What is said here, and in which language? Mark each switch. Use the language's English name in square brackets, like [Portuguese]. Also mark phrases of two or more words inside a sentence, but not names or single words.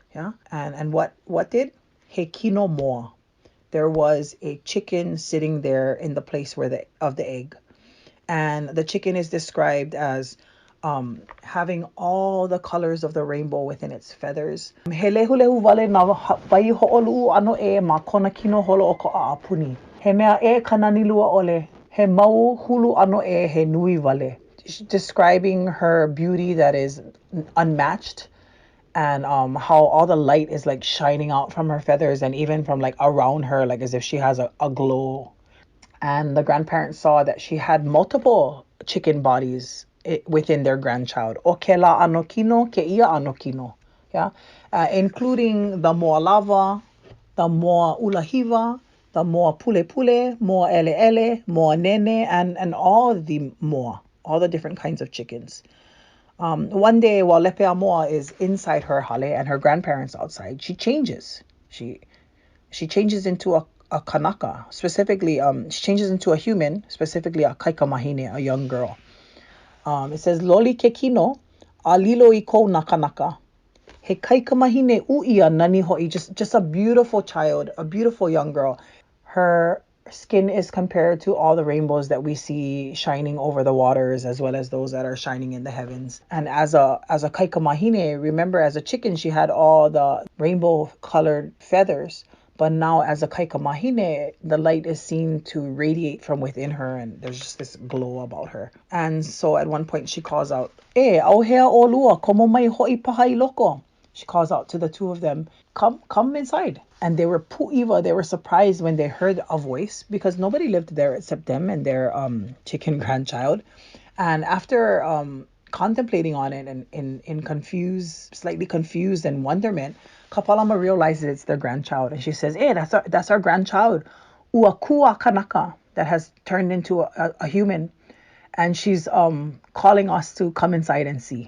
[English] Yeah. And what did? [Hawaiian] He kino moa. [English] There was a chicken sitting there in the place of the egg. And the chicken is described as having all the colors of the rainbow within its feathers. [Hawaiian] He lehulehu wale na wai ho'olu ano e ma kona kino holo o ko a apuni. He mea e kananilua ole. He mau hulu ano e he nui wale. [English] Describing her beauty that is unmatched, and how all the light is like shining out from her feathers and even from like around her, like as if she has a glow. And the grandparents saw that she had multiple chicken bodies within their grandchild. [Hawaiian] O ke la ano kino, ke ia ano kino. [English] Yeah, including the [Hawaiian] moa lava, [English] the [Hawaiian] moa ulahiva, [English] the [Hawaiian] moa pule pule, moa ele ele, moa nene, [English] and all the moa, all the different kinds of chickens. One day while Lepea Moa is inside her hale and her grandparents outside, she changes. She changes into a kanaka, specifically, she changes into a human, specifically a kaikamahine, a young girl. [Hawaiian] It says, Loli ke kino, alilo I ko na kanaka. He kaikamahine uia nani ho'i, [English] just a beautiful child, a beautiful young girl. Her skin is compared to all the rainbows that we see shining over the waters, as well as those that are shining in the heavens. And as a kaikamahine, remember, as a chicken, she had all the rainbow colored feathers. But now as a kaikamahine, the light is seen to radiate from within her, and there's just this glow about her. And so at one point she calls out, [Hawaiian] "E, auhea o lua, komo mai ho'i paha I loko." [English] She calls out to the two of them, come inside. And they were pu'iwa, they were surprised when they heard a voice, because nobody lived there except them and their chicken grandchild. And after contemplating on it and in slightly confused and wonderment, Kapalama realizes it's their grandchild, and she says, "Hey, that's our grandchild, [Hawaiian] Uakua Kanaka, [English] that has turned into a human, and she's calling us to come inside and see."